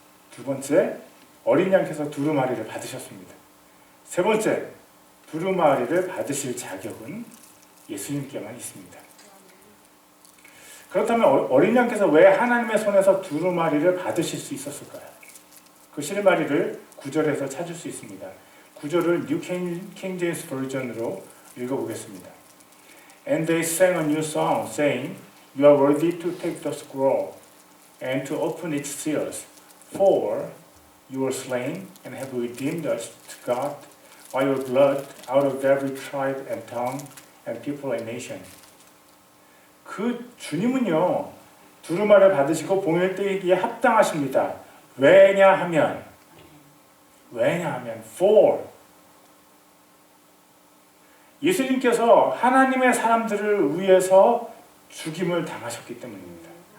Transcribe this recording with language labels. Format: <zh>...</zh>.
<ko>두 번째, 어린 양께서 두루마리를 받으셨습니다. 세 번째, 두루마리를 받으실 자격은 예수님께만 있습니다. 그렇다면 어린 양께서 왜 하나님의 손에서 두루마리를 받으실 수 있었을까요? 그 실마리를 9절에서 찾을 수 있습니다. 9절을 New King James Version으로 읽어보겠습니다.</ko> <en>And they sang a new song, saying, You are worthy to take the scroll and to open its seals, for you were slain and have redeemed us to God by your blood out of every tribe and tongue and people and nation.</en> <ko>그 주님은요, 두루마리를 받으시고 봉인을 떼기에 합당하십니다. 왜냐하면 for 예수님께서 하나님의 사람들을 위해서 죽임을 당하셨기 때문입니다.</ko>